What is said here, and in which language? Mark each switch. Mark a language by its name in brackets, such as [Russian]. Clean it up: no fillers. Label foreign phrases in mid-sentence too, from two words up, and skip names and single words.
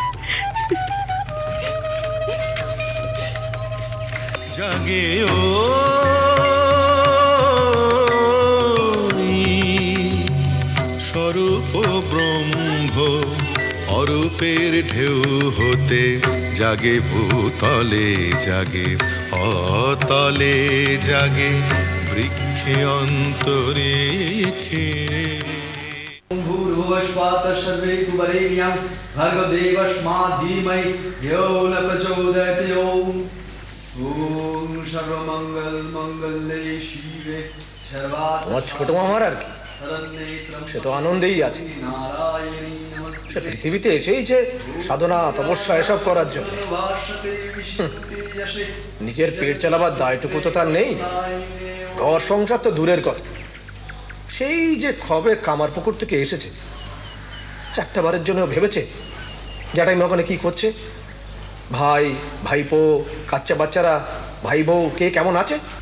[Bangla] জাগে ও স্বরূপ ব্রহ্ম, অরূপের ঢেউ হতে জাগে ভূতলে, জাগে অতলে, জাগে বৃক্ষে অন্তরিক্ষে। [Sanskrit] भूर्भुवस्वातः सर्वैर्वरेण्यं भर्गो देवस्मात् धीमहि यो न प्रचोदयात्। ओम सर्वमंगल मंगल्ये शिवे सर्वार्थ। [Bangla] তোমার ছোট মামার আর কি, সে তো আনন্দেই আছে। সে পৃথিবীতে এসেইছে সাধনা তপস্যা এসব করার জন্য। নিজের পেট চালাবার দায়টুকু তো তার নেই, ঘর সংসার তো দূরের কথা। সেই যে খবে কামারপুকুর থেকে এসেছে, একটা বারের জন্য ভেবেছে জ্যাঠাই ওখানে কি করছে, ভাই ভাইপো কাচ্চা বাচ্চারা ভাই বউ কে কেমন আছে?